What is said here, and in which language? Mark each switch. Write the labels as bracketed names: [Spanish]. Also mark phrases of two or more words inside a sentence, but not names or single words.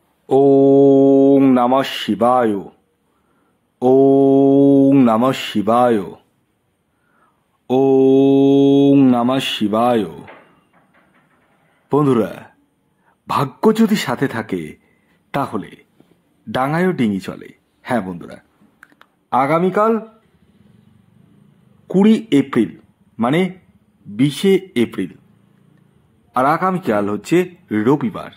[Sanskrit] ওং নমঃ শিবায়। ওং নমঃ শিবায়। ওং নমঃ শিবায়। [Bangla] বন্ধুরা, ভাগ্য যদি সাথে থাকে তাহলে ডাঙায়ও ডিঙি চলে। হ্যাঁ বন্ধুরা, আগামীকাল 20 এপ্রিল মানে 20 এপ্রিল, আর আগামীকাল হচ্ছে রবিবার।